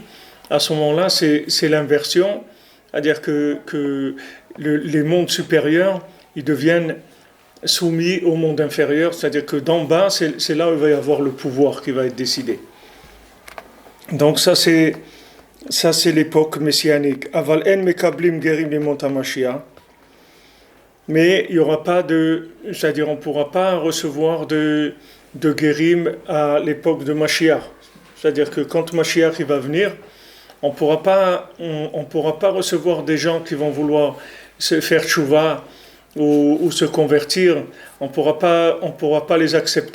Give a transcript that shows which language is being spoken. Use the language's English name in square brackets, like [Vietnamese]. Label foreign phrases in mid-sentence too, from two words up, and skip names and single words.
[French] À ce moment-là, c'est l'inversion, c'est-à-dire que les mondes supérieurs ils deviennent soumis au monde inférieur, c'est-à-dire que d'en bas, c'est là où il va y avoir le pouvoir qui va être décidé. Donc ça c'est l'époque messianique. [Hebrew] אבל אין מקבלים גרים לימות המשיח. [French] Mais il y aura pas c'est-à-dire on pourra pas recevoir de gerim à l'époque de Mashiach. C'est-à-dire que quand Mashiach il va venir, on pourra pas recevoir des gens qui vont vouloir se faire tchouva ou se convertir, on pourra pas les accepter.